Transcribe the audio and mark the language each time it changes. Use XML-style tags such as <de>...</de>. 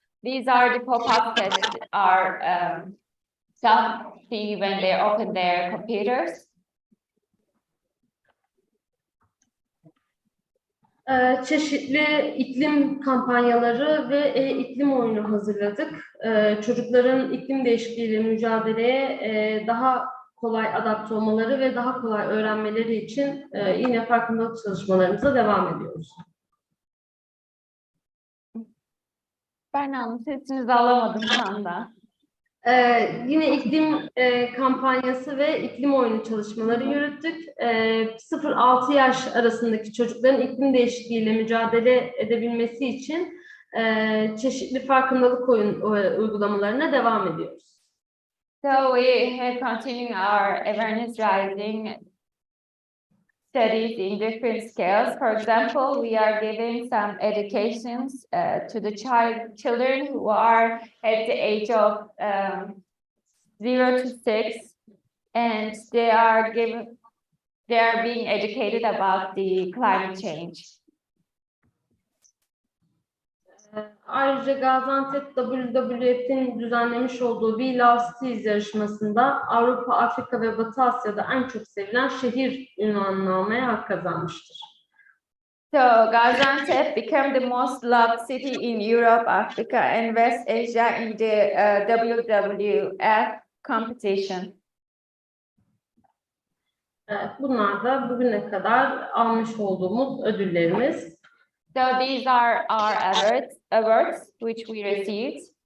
<en>These are the pop-ups that are some see when they open their computers.</en> <tr>Çeşitli iklim kampanyaları ve iklim oyunu hazırladık. Çocukların iklim değişikliğiyle mücadeleye daha kolay adapte olmaları ve daha kolay öğrenmeleri için yine farkındalık çalışmalarımıza devam ediyoruz. Berna'nın sesinizi alamadım şu anda. Yine iklim kampanyası ve iklim oyunu çalışmaları yürüttük. 0-6 yaş arasındaki çocukların iklim değişikliğiyle mücadele edebilmesi için çeşitli farkındalık uygulamalarına devam ediyoruz.</tr> <en>So we have continued our awareness raising studies in different scales. For example, we are giving some educations to the children who are at the age of 0 to 6, and they are being educated about the climate change.</en> <tr>Ayrıca Gaziantep WWF'in düzenlemiş olduğu We Love Cities yarışmasında Avrupa, Afrika ve Batı Asya'da en çok sevilen şehir unvanını almaya hak kazanmıştır.</tr> <en>So Gaziantep became the most loved city in Europe, Africa, and West Asia in the WWF competition.</en> <tr>Evet, bunlar da bugüne kadar almış olduğumuz ödüllerimiz.</tr> <en>So these are our awards which we received.</en>